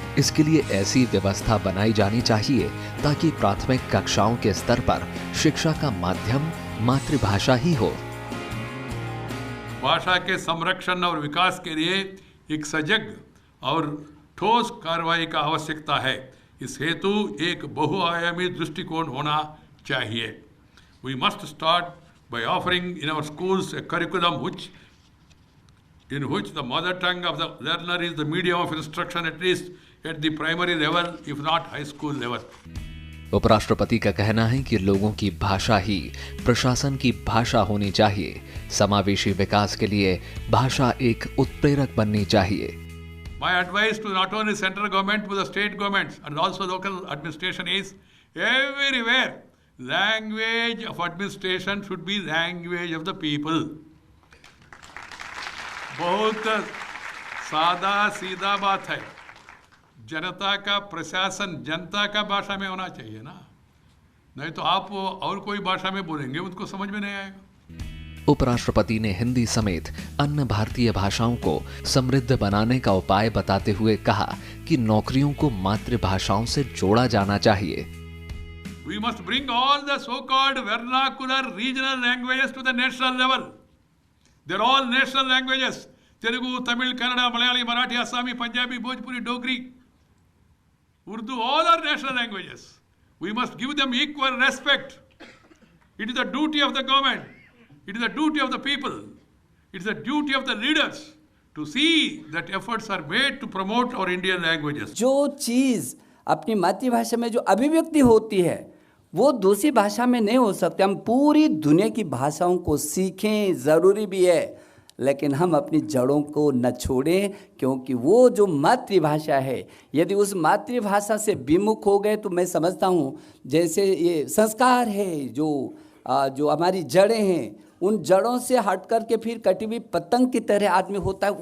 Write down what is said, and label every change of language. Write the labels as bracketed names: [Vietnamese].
[Hindi] इसके लिए ऐसी व्यवस्था बनाई जानी चाहिए ताकि प्राथमिक कक्षाओं के स्तर पर शिक्षा का माध्यम मातृभाषा ही हो। भाषा के संरक्षण और विकास के लिए एक सजग और ठोस कार्रवाई का आवश्यकता है। इस हेतु एक बहुआयामी दृष्टिकोण होना चाहिए। [English] We must start by offering in our schools a curriculum in which the mother tongue of the learner is the medium of instruction, at least at the primary level, if not high school level. [Hindi] उपराष्ट्रपति का कहना है कि लोगों की भाषा ही प्रशासन की भाषा होनी चाहिए। समावेशी विकास के लिए भाषा एक उत्प्रेरक बननी चाहिए। [English] My advice to not only central government but the state governments and also local administration is everywhere language of administration should be language of the people. [Hindi] बहुत सादा सीधा बात है। जनता का प्रशासन जनता का भाषा में होना चाहिए ना, नहीं तो आप और कोई भाषा में बोलेंगे उनको समझ में नहीं आएगा। उपराष्ट्रपति ने हिंदी समेत अन्य भारतीय भाषाओं को समृद्ध बनाने का उपाय बताते हुए कहा कि नौकरियों को मातृभाषाओं से जोड़ा जाना चाहिए। [English] We must bring all the so-called vernacular regional languages to the national level. They're all national languages. Telugu, Tamil, Kannada, Malayali, Marathi, Assami, Punjabi, Bhojpuri, Dogri, Urdu, all are national languages. We must give them equal respect. It is the duty of the government. It is the duty of the people. It is the duty of the leaders to see that efforts are made to promote our Indian languages. [Hindi] जो चीज़ अपनी मातृभाषा में जो अभिव्यक्ति होती है वो दूसरी भाषा में नहीं हो सकती। हम पूरी दुनिया की भाषाओं को सीखें, ज़रूरी भी है, लेकिन हम अपनी जड़ों को न छोड़ें, क्योंकि वो जो मातृभाषा है, यदि उस मातृभाषा से विमुख हो गए तो मैं समझता हूँ जैसे ये संस्कार है, जो हमारी जड़ें हैं, उन जड़ों से हट कर के फिर कटी हुई पतंग की तरह आदमी होता है।